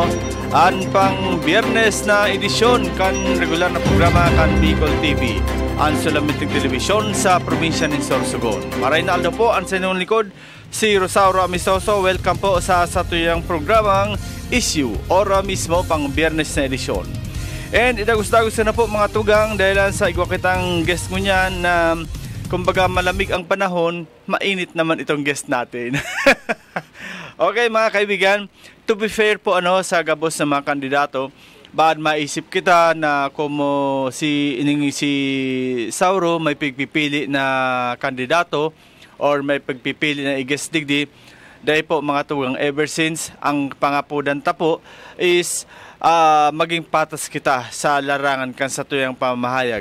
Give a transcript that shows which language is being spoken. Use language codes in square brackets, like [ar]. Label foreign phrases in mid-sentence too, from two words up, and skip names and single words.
[bik] An pang biyernes na edisyon kan regular na programa kan Bicol TV, ang sulamiting telebisyon sa probinsya ni Sorsogon. Marinalda po, ang sa inyong likod, si Rosauro Amistoso. Welcome po sa tuyang programang Issue ora mismo pang biyernes na edisyon. And idagos-dagos na po mga tugang dahil sa igwa kitang guest mo niyan na kumbaga malamig ang panahon, mainit naman itong guest natin. [tl] Okay mga kaibigan, [en] to be fair [bik] po sa gabos ng mga kandidato, baad maisip kita na kumo si Sauro may pagpipili na kandidato or may pagpipili na i-guest digdi. Dahil po mga tugang, [en] ever since [bik] ang pangapudan po is maging patas kita sa larangan kan sa tuyang pamahayag.